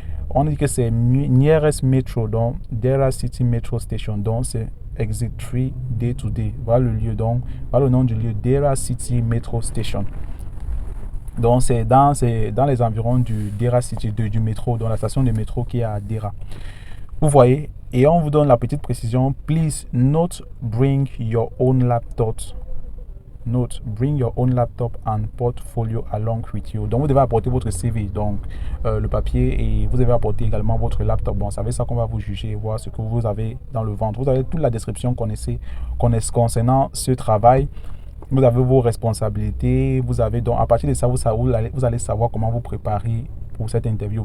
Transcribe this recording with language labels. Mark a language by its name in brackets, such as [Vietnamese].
[French] On dit que c'est [English] nearest metro, [French] donc Deira City Metro Station, donc c'est Exit 3 Day to Day. Voilà le lieu, donc voilà le nom du lieu, Deira City Metro Station. Donc c'est dans les environs du Deira City, du métro, dans la station de métro qui est à Deira. Vous voyez, et on vous donne la petite précision. [English] Please not bring your own laptop. Note, bring your own laptop and portfolio along with you. [French] Donc, vous devez apporter votre CV, donc le papier, et vous devez apporter également votre laptop. Bon, c'est avec ça qu'on va vous juger et voir ce que vous avez dans le ventre. Vous avez toute la description concernant ce travail. Vous avez vos responsabilités. Vous avez donc, à partir de ça, vous allez savoir comment vous préparer pour cette interview.